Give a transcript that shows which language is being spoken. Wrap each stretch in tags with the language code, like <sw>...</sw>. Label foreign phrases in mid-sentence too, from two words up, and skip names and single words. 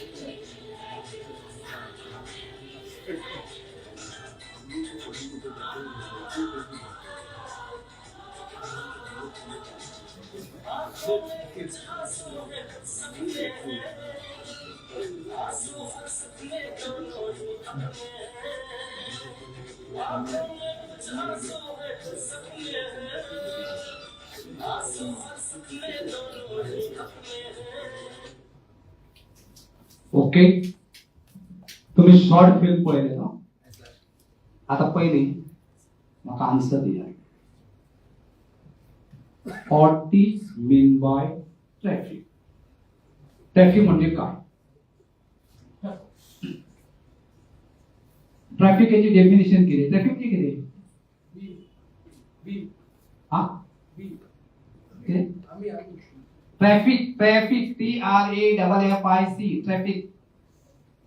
<hi>आंखों में आंसू है सपने हैं। आंसू और सपने दोनों ही अपने हैं। आंखों में कुछ आंसू है सपने हैं। आंसू और सपने दोनों ही अपने हैं।</hi> <kok>ओके, तुम्ही</kok> <en>short film</en> <kok>पळयले न्हू? आता पयली म्हाका आन्सर दिया.</kok> <en>What is mean by traffic?</en> <kok>ट्रॅफिक म्हणजे काय? ट्रॅफिकची डेफिनेशन किती? ट्रॅफिक किती? हा?</kok> <en>traffic TRAFFIC traffic.</en>